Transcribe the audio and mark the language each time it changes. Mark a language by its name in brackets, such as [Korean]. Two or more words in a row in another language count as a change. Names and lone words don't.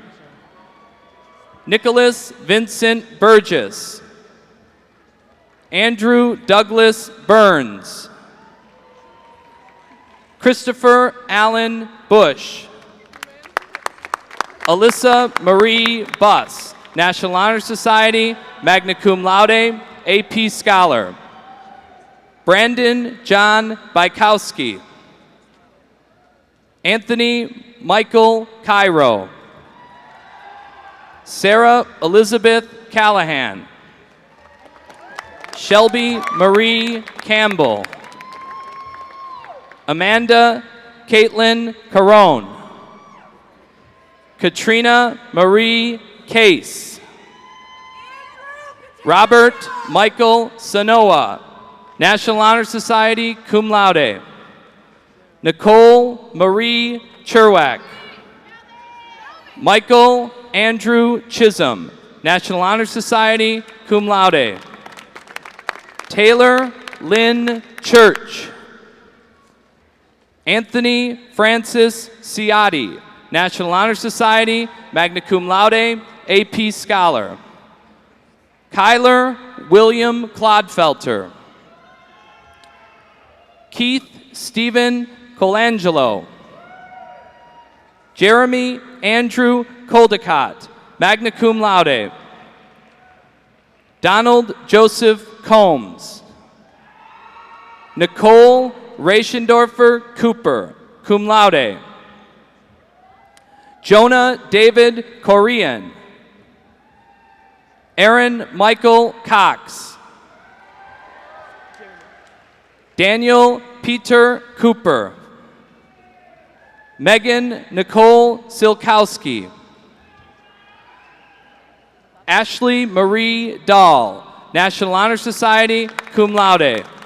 [English] Nicholas Vincent Burgess. Andrew Douglas Burns. Christopher Allen Bush. Alyssa Marie Buss, National Honor Society, [Latin] magna cum laude, [English] AP Scholar. Brandon John Bykowski. Anthony Michael Cairo. Sarah Elizabeth Callahan. Shelby Marie Campbell. Amanda Caitlin Carone. Katrina Marie Case. Robert Michael Sanoa, National Honor Society, [Latin] cum laude. [English] Nicole Marie Cherwak. Michael Andrew Chisholm, National Honor Society, [Latin] cum laude. [English] Taylor Lynn Church. Anthony Francis Ciotti, National Honor Society, [Latin] magna cum laude, [English] AP Scholar. Kyler William Clodfelter. Keith Stephen Colangelo. Jeremy Andrew Coldicott, [Latin] magna cum laude. [English] Donald Joseph Combs. Nicole Reichendorfer Cooper, [Latin] cum laude. [English] Jonah David Corian. Aaron Michael Cox. Daniel Peter Cooper. Megan Nicole Silkowski. Ashley Marie Dahl, National Honor Society, [Latin] cum laude.